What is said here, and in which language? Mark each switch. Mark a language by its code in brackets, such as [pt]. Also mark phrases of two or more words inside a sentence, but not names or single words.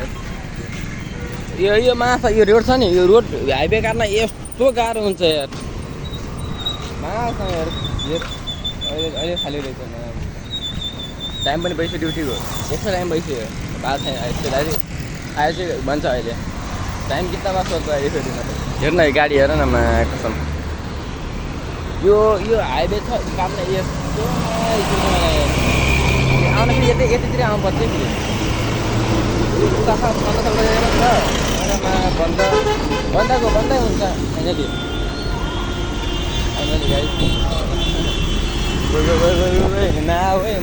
[ne] यो माछा यो रोड छ नि, यो रोड हाइवे काट्न यस्तो गाह्रो हुन्छ यार। माछा यार अहिले खाली रहेछ। टाइम पनि भइसक्यो ड्युटीको, यस्तो टाइम भइसक्यो। बात छैन यस्तो दाजु आयो चाहिँ भन्छ अहिले [hi] टाइम कितना बात [ne] सोध्छ अहिले। फेरि हेर्न गाडी हेर न, कसम यो हाइवे छ काट्न यस्तो आउन फेरि यतितिर आउनुपर्छ फेरि। बन्दै हुन्छ [en] finally now [ne] है।